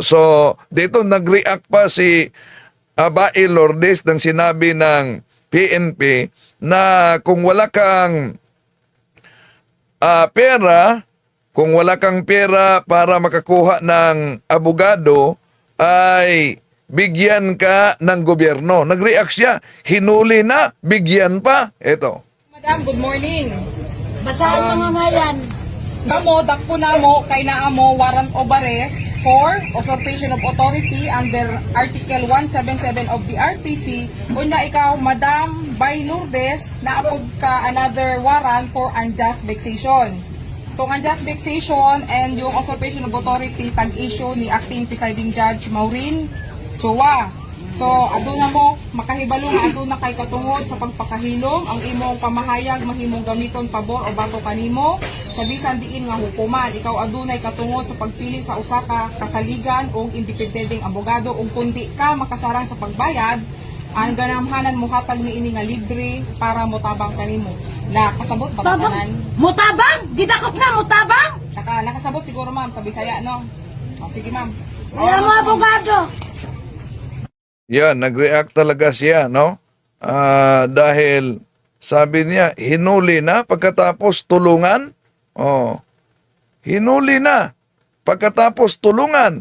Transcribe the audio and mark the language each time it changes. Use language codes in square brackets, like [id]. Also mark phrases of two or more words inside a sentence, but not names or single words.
[tl] So, dito nag-react pa si Bae Lourdes nang sinabi ng PNP na kung wala kang pera, kung wala kang pera para makakuha ng abogado, ay bigyan ka ng gobyerno. Nag-react siya. Hinuli na, bigyan pa. Ito. [en] Madam, good morning. [ceb] Basahan mga ngayan. Kamo, dakpo na mo, kay naa mo [en] warrant of arrest for usurpation of authority under Article 177 of the RPC. [ceb] Una ikaw, Madam Bae Lourdes, naapod ka [en] another warrant for unjust vexation. Itong unjust vexation and yung usurpation of authority, [ceb] tag-issue ni Acting Presiding Judge Maureen Chua. So, aduna mo, makahibalo nga aduna kay katungod sa pagpakahilom, ang imong pamahayag mahimong gamiton pabor o bato kanimo, sa bisan diin nga hukuman, ikaw adunay katungod sa pagpili sa usa ka kasaligan o independenteng abogado, ug kundi ka makasarang sa pagbayad, ang ganamhanan mo hatag ni ini nga libre para motabang kanimo. Nakasabot ba Tabang? tanan? Mutabang? Didakop na, mutabang? Nakasabot siguro ma'am sa Bisaya, no? O sige ma'am. Ayaw mo, abogado. [tl] Yan, nag-react talaga siya, no? Dahil sabi niya, hinuli na pagkatapos tulungan. Oh, hinuli na pagkatapos tulungan.